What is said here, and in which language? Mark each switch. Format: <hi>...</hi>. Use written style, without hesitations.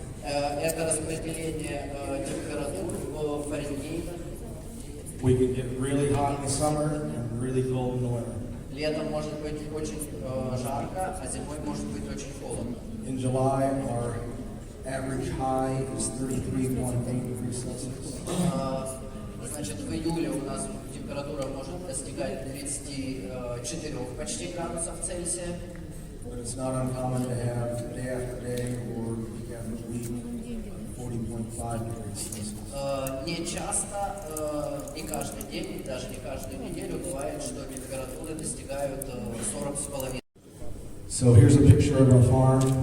<ru>Это распределение температур в Фаренгейтах.</ru> <en>We can get really hot in the summer and really cold in the winter.</en> <ru>Летом может быть очень жарко, а зимой может быть очень холодно.</ru> <en>In July, our average high is 33.8 degrees Celsius.</en> <ru>Значит, в июле у нас температура может достигать 34 почти градусов Цельсия.</ru> <en>But it's not uncommon to have day after day or week after week 40.5 degrees Celsius.</en> <ru>Не часто, не каждый день, даже не каждую неделю бывает, что температуры достигают 40,5.</ru> <en>So here's a picture of our farm.</en>